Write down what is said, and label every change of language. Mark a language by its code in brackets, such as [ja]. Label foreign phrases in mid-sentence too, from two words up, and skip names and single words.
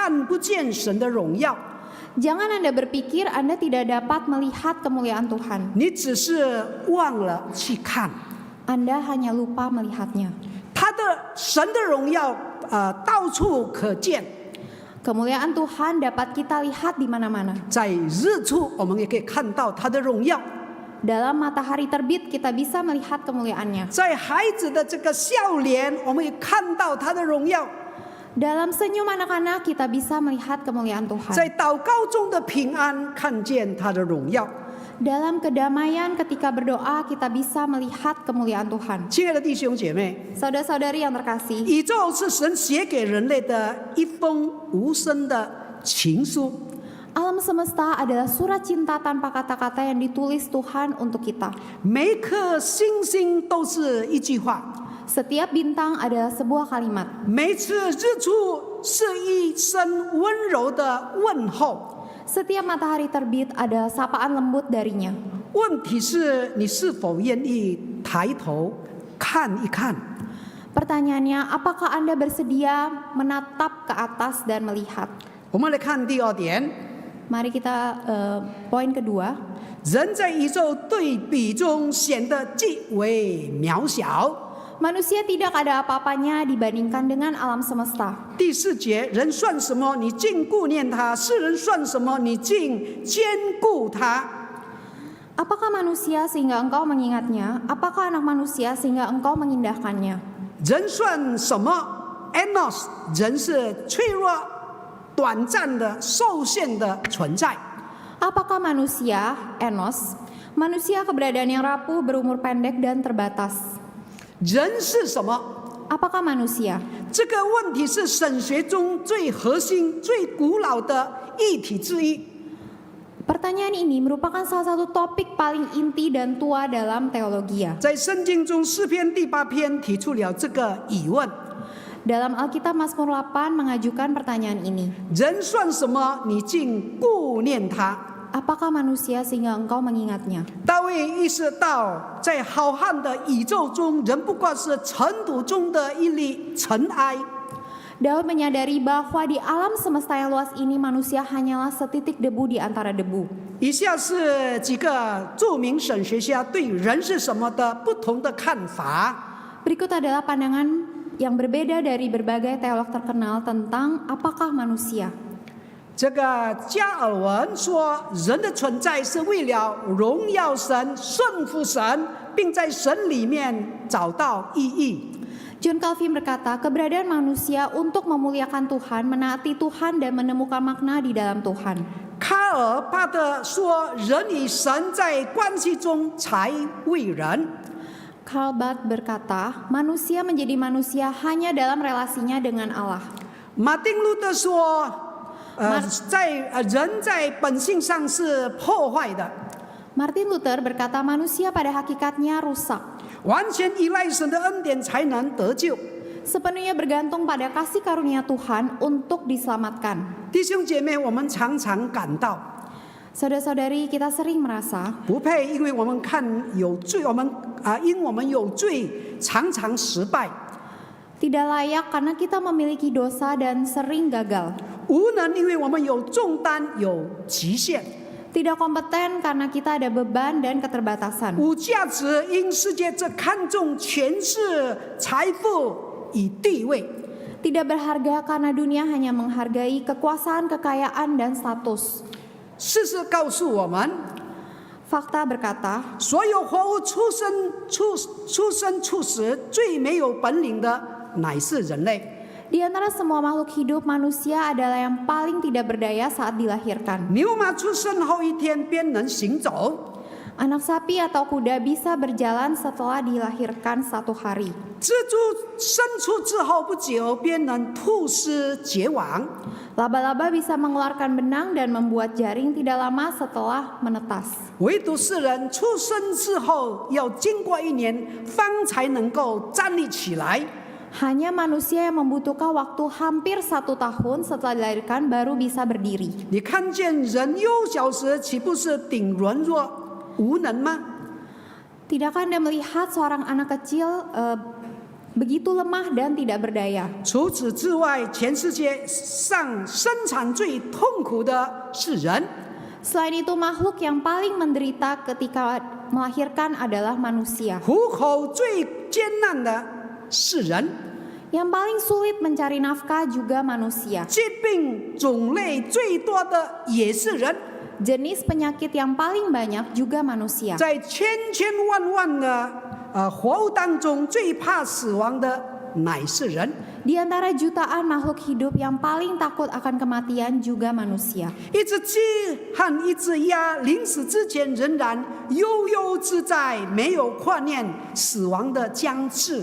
[zh] 不要以为你看不见神的荣耀， [id] Jangan Anda berpikir Anda tidak dapat melihat kemuliaan Tuhan. [zh] 你只是忘了去看。 [id] Anda hanya lupa melihatnya. [zh] 他的神的荣耀，到处可见。 [id] Kemuliaan Tuhan dapat kita lihat di mana-mana. [zh] 在日出，我们也可以看到他的荣耀； [id] Dalam matahari terbit kita bisa melihat kemuliaannya. [zh] 在孩子的这个笑脸，我们也看到他的荣耀； [id] Dalam senyum anak-anak kita bisa melihat kemuliaan [zh] 在 [id] Tuhan. [zh] 祷告中的平安，看见他的荣耀。 [id] Dalam kedamaian ketika berdoa kita bisa melihat kemuliaan Tuhan. [zh] 亲爱的弟兄姐妹， [id] Saudara-saudari yang terkasih, [zh] 宇宙是神写给人类的一封无声的情书。 [id] alam semesta adalah surat cinta tanpa kata-kata yang ditulis Tuhan untuk kita. [zh] 每一颗星星都是一句话， [id] Setiap bintang adalah sebuah kalimat. [zh] 每次日出是一声温柔的问候。 [id] Setiap matahari terbit adalah sapaan lembut darinya. [zh] 问题是你是否愿意抬头看一看？ [id] Pertanyaannya, apakah Anda bersedia menatap ke atas dan melihat? [zh] 我们来看第二点， [id] Mari kita poin kedua. [zh] 人在宇宙对比中显得极为渺小。 [id] Manusia tidak ada apa-apanya dibandingkan dengan alam semesta. [zh] 第四节，人算什么？你竟顾念他；世人算什么？你竟兼顾他。 [id] Apakah manusia sehingga engkau mengingatnya? Apakah anak manusia sehingga engkau mengindahkannya? [zh] 人算什么 ？Enos， 人是脆弱、短暂的、受限的存在。 [id] Apakah manusia, Enos? Manusia keberadaan yang rapuh, berumur pendek dan terbatas. [zh] 人是什么？ [id] Apakah manusia? [zh] 这个问题是神学中最核心、最古老的议题之一。 [id] Pertanyaan ini merupakan salah satu topik paling inti dan tua dalam teologi. [zh] 在圣经中，诗篇第8篇提出了这个疑问： [id] Dalam Alkitab Mazmur 8 mengajukan pertanyaan ini. [zh] 人算什么？你竟顾念他？ [id] Apakah manusia sehingga engkau mengingatnya? [zh] 大卫意识到，在浩瀚的宇宙中，人不过是尘土中的一粒尘埃。 [id] Daud menyadari bahwa di alam semesta yang luas ini manusia hanyalah setitik debu di antara debu. [zh] 以下是几个著名神学家对人是什么的不同的看法。 [id] Berikut adalah pandangan yang berbeda dari berbagai teolog terkenal tentang apakah manusia. [zh] 这个加尔文说，人的存在是为了荣耀神、顺服神，并在神里面找到意义。 [id] John Calvin berkata, keberadaan manusia untuk memuliakan Tuhan, menaati Tuhan dan menemukan makna di dalam Tuhan. [zh] 卡尔巴特说，人与神在关系中才为人。 [id] Karl Barth berkata, manusia menjadi manusia hanya dalam relasinya dengan Allah. [zh] 马丁路德说，人在本性上是破坏的， [id] Martin Luther berkata, manusia pada hakikatnya rusak. [zh] 完全依赖神的恩典才能得救。 [id] Sepenuhnya bergantung pada kasih karunia Tuhan untuk diselamatkan. [zh] 弟兄姐妹，我们常常感到 [id] Saudara-saudari, kita sering merasa [zh] 不配，因为我们看有罪，因我们有罪，常常失败； [id] tidak layak karena kita memiliki dosa dan sering gagal. [zh] 无能，因为我们有重担，有极限； [id] Tidak kompeten karena kita ada beban dan keterbatasan. [zh] 无价值，因世界只看重权势、财富与地位； [id] Tidak berharga karena dunia hanya menghargai kekuasaan, kekayaan, dan status. [zh] 事实告诉我们， [id] Fakta berkata, [zh] 所有活物出生初时，最没有本领的乃是人类。 [id] di antara semua makhluk hidup, manusia adalah yang paling tidak berdaya saat dilahirkan. [zh] 牛马出生后1天便能行走， [id] Anak sapi atau kuda bisa berjalan setelah dilahirkan 1 hari. [zh] 蜘蛛生出之后不久便能吐丝结网。 [id] Laba-laba bisa mengeluarkan benang dan membuat jaring tidak lama setelah menetas. [zh] 唯独世人出生之后要经过1年，方才能够站立起来。 [id] Hanya manusia yang membutuhkan waktu hampir 1 tahun setelah dilahirkan baru bisa berdiri. [zh] 你看见人幼小时，岂不是顶软弱无能吗？ [id] Tidakkah Anda melihat seorang anak kecil begitu lemah dan tidak berdaya. [zh] 除此之外，全世界上生产最痛苦的是人。 [id] Selain itu, makhluk yang paling menderita ketika melahirkan adalah manusia. [zh] 糊口最艰难的是人， [id] Yang paling sulit mencari nafkah juga manusia. [zh] 疾病种类最多的也是人， [id] Jenis penyakit yang paling banyak juga manusia. [zh] 在千千万万的活物当中，最怕死亡的乃是人。 [id] Di antara jutaan makhluk hidup yang paling takut akan kematian juga manusia. [zh] 一只鸡和一只鸭临死之前仍然悠悠自在，没有挂念死亡的将至。